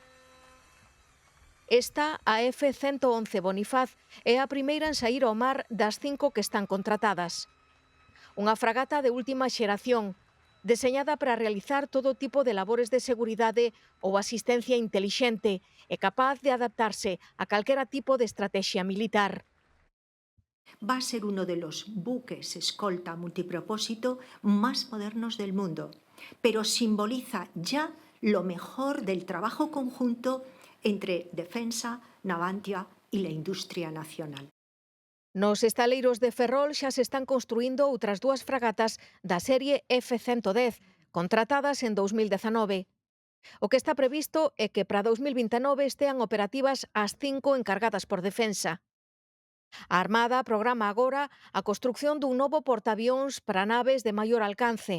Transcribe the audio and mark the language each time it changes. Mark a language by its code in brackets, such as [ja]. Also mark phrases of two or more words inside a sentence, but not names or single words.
[gl] Esta, a F-111 Bonifaz, é a primeira en saír ao mar das 5 que están contratadas. Unha fragata de última xeración, deseñada para realizar todo tipo de labores de seguridade ou asistencia intelixente e capaz de adaptarse a calquera tipo de estrategia militar. [es] Va a ser uno de los buques escolta multipropósito más modernos del mundo, pero simboliza ya lo mejor del trabajo conjunto entre Defensa, Navantia y la industria nacional. [gl] Nos estaleiros de Ferrol xa se están construindo outras 2 fragatas da serie F-110, contratadas en 2019. O que está previsto é que para 2029 estean operativas as 5 encargadas por Defensa. A Armada programa agora a construción dun novo portaavións para naves de maior alcance.